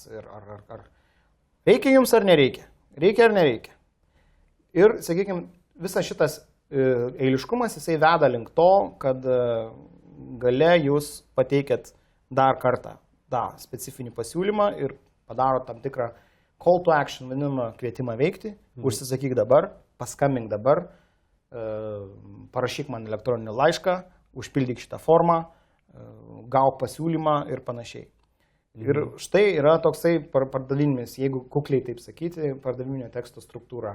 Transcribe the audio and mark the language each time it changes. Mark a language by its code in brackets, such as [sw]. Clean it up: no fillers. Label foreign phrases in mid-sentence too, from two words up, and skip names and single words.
[lt] Ar reikia jums ar nereikia? Reikia ar nereikia? Ir, sakykime, visas šitas eiliškumas jisai veda link to, kad gale jūs pateikėt dar kartą tą specifinį pasiūlymą ir padaro tam tikrą [en] call to action, [lt] vadinamą kvietimą veikti, užsisakyk dabar, paskambink dabar, parašyk man elektroninį laišką, užpildyk šitą formą, gauk pasiūlymą ir panašiai. Ir štai yra toksai pardaviminis, jeigu kukliai taip sakyti, pardaviminio teksto struktūra.